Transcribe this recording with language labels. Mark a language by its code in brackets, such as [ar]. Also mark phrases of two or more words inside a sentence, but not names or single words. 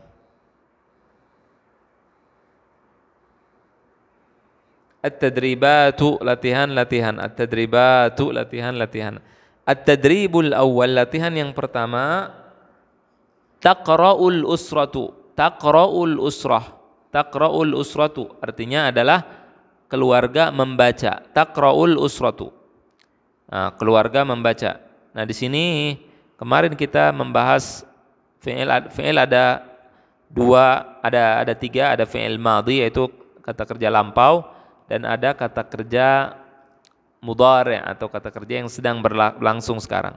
[id] At-tadribatu latihan-latihan. At-tadribatu latihan-latihan. [ar] At-tadribul awal [id] latihan yang pertama, [ar] taqra'ul usratu. Taqra'ul usrah. Taqra'ul usratu [id] artinya adalah keluarga membaca. [ar] Taqra'ul usratu. [id] Nah, keluarga membaca. Nah, di sini kemarin kita membahas fi'il ada dua, ada tiga, ada [ar] fi'il madhi [id] yaitu kata kerja lampau. Dan ada kata kerja mudhari' atau kata kerja yang sedang berlangsung sekarang.